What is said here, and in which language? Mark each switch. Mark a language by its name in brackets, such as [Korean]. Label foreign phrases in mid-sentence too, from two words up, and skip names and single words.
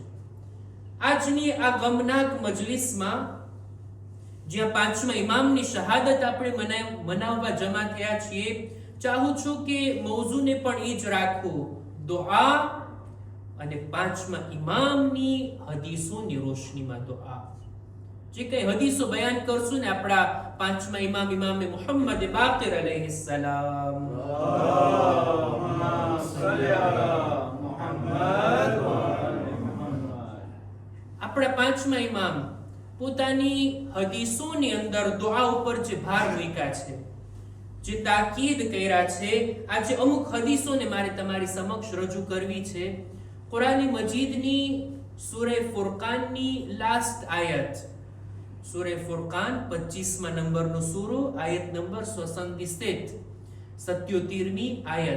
[Gujarati] આજની આ ગમનાક મજલિસમાં જ્યાં 5મા ઇમામની શહાદત આપણે મનાવવા જમા થયા છીએ, ચાહું છું કે મૌઝૂને પણ એ જ રાખું, દુઆ અને 5મા ઇમામની હદીસોની રોશનીમાં દુઆ. જે કઈ હદીસો બયાન કરશું ને આપણા 5મા ઇમામ ઇમામે મુહમ્મદ બાકિર અલૈહિસ્સલામ, [Arabic] اللهم صل على محمد وآل محمد. [Gujarati] આપણા 5મા ઇમામ પોતાની હદીસોની અંદર દુઆ ઉપર જે ભાર મૂક્યા છે, જે તાકીદ કર્યા છે, આજે અમુક હદીસોને મારે તમારી સમક્ષ રજૂ કરવી છે. કુરાન મજીદની સૂરે ફુરકાનની લાસ્ટ આયત सूरह फुरकान 25 नंबरનો સૂરો આયત નંબર 77મી આયત.